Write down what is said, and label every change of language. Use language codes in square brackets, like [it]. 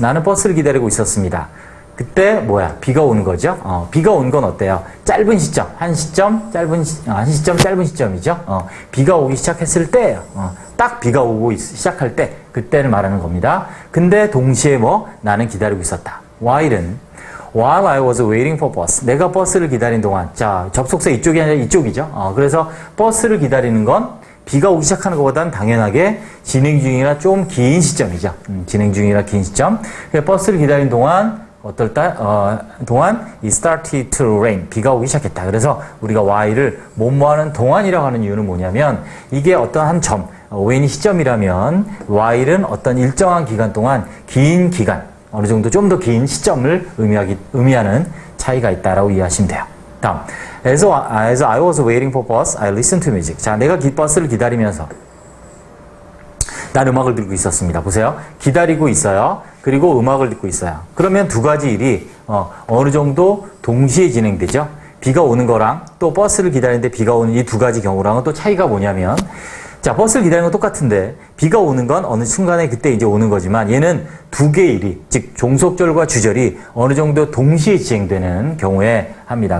[ko] 나는 버스를 기다리고 있었습니다. 그때 비가 오는 거죠. 비가 온 건 어때요? 짧은 시점, 한 시점 짧은 시점이죠. 비가 오기 시작했을 때, 딱 비가 오고 시작할 때 그때를 말하는 겁니다. 근데 동시에 나는 기다리고 있었다. [en] while은 while I was waiting for bus. [ko] 내가 버스를 기다린 동안, 자, 접속사 이쪽이 아니라 이쪽이죠. 그래서 버스를 기다리는 건 비가 오기 시작하는 것보다는 당연하게 진행 중이라 좀 긴 시점이죠. 진행 중이라 긴 시점. 버스를 기다린 동안 동안 [en] it started to rain. [ko] 비가 오기 시작했다. 그래서 우리가 while을 뭐뭐하는 동안이라고 하는 이유는 뭐냐면 이게 어떤 한 점, when이 시점이라면 while은 어떤 일정한 기간 동안 긴 기간, 어느 정도 좀 더 긴 시점을 의미하는 차이가 있다라고 이해하시면 돼요. 다음, [en] as I was waiting for bus, I listened to music. [ko] 자, 내가 버스를 기다리면서 난 음악을 듣고 있었습니다. 보세요. 기다리고 있어요. 그리고 음악을 듣고 있어요. 그러면 두 가지 일이 어느 정도 동시에 진행되죠. 비가 오는 거랑 또 버스를 기다리는데 비가 오는 이 두 가지 경우랑은 또 차이가 뭐냐면 자, 버스를 기다리는 건 똑같은데 비가 오는 건 어느 순간에 그때 이제 오는 거지만 얘는 두 개의 일이 즉 종속절과 주절이 어느 정도 동시에 진행되는 경우에 합니다.